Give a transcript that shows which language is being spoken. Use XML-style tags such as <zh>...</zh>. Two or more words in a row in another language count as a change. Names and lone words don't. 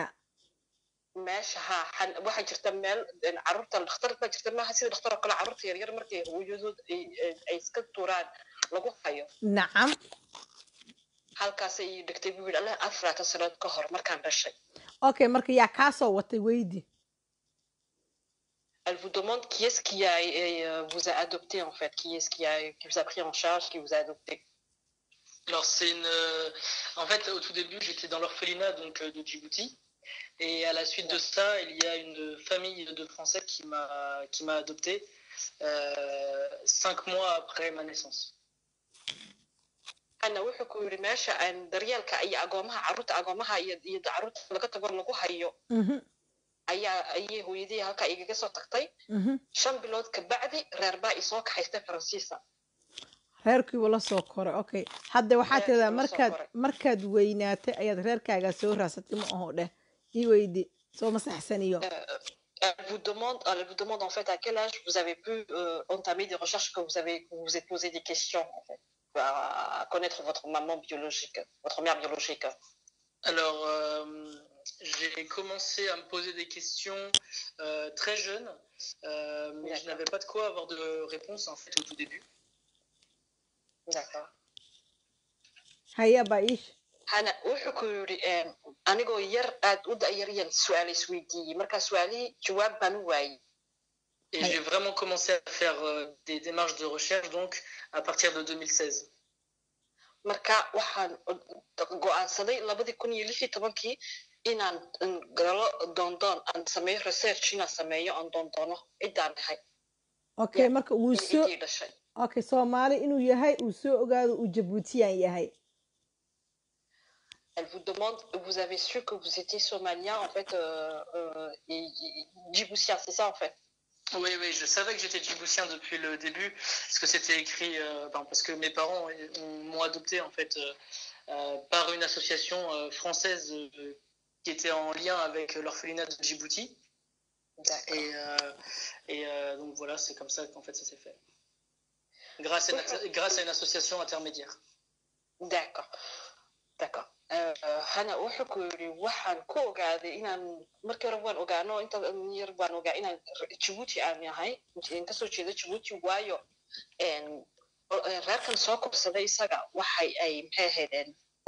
<so>meesha waxaa jirta meel carruurta dhakhtar baa jirta maaha sida dhakhtar oo kale carruurta yaryar markay hooyadood ay iska tuuraan lagu hayo nacam halkaasay ii dhigtay buu yidhi allah 24 sannadood ka hor markaan dhashay okay marka yaa kaa soo watay weydi</so> <fr>Elle vous demande qui est-ce qui vous a adopté en fait, qui est-ce qui vous a pris en charge, qui vous a adopté. Alors c'est en fait au tout début j'étais dans l'orphelinat donc de Djibouti et à la suite de ça il y a une famille de Français qui m'a adopté 5 mois après ma naissance.</fr> <so>Ana wuxuu ku yiri meesha aan daryeelka iyo agoomaha iyo carruurta laga tago lagu hayo. ayay hooyadii halkaa igaga soo tagtay 5 bilood ka bacdi reer baa isoo kaxaystay Faransiisa reerkii la soo koray okay hadda waxaad tiraahdaa markaad weynaatay ayaad reerkaaga soo raasatay ma aho dheh ii weydi soo masaxsaniyo</so> <fr>Elle vous demande en fait à quel âge vous avez pu entamer des recherches que vous vous êtes posé des questions en fait à connaître votre maman biologique, votre mère biologique. Alors j'ai commencé à me poser des questions très jeune, mais je n'avais pas de quoi avoir de réponse en fait au tout début. D'accord.</fr> <so>haya baish hana wuxuu ku yidhi anigoo yar aad u da'yaryan su-aal isweydiiyey markaa su-aalihii jawaab baan u waayey.</so> <fr>Et j'ai vraiment commencé à faire des démarches de recherche donc à partir de 2016.</fr> <so>marka waxaan go'aansaday 2016 inaan galo doondoon aan sameeyo research inaan sameeyo aan doondoono ciddaan ahay. okay marka uu soo ciddii dhashay. okay Soomaali inuu yahay uu soo ogaado uu Jabuutiyaan yahay.</so> <fr>Elle vous demande, vous avez su que vous étiez somalien en fait et djiboutien, c'est ça en fait? Oui, je savais que j'étais djiboutien depuis le début, parce que c'était écrit, parce que mes parents m'ont adopté en fait par une association française qui était en lien avec l'orphelinat de Djibouti. Et donc voilà, c'est comme ça qu'en fait ça s'est fait. Grâce à une association intermédiaire. D'accord.</fr> <so>hana wuxuu ku yidhi waxaan ku ogaaday inaan markii hore waan ogaano inta yar baan ogaa inaan Djibouti aan yahay kasoo jeedo Djibouti waayo reerkan soo korsaday isaga waxay ay maxay ahaydeen ku</so>